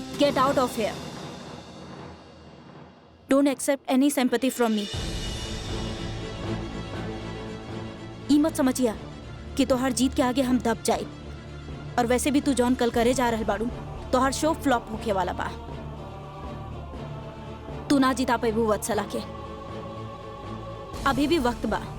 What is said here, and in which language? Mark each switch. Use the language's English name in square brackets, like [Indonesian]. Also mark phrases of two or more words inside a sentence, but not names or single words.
[English] Get out of here. Don't accept any sympathy from me. [Bhojpuri] ई मत समझिया कि तोहर जीत के आगे हम दब जाए। और वैसे भी तू जॉन कल करे जा रहल बाड़ू, तोहर शो फ्लॉप होके वाला बा। तू ना जीता पेबू वत्सला के। अभी भी वक्त बा।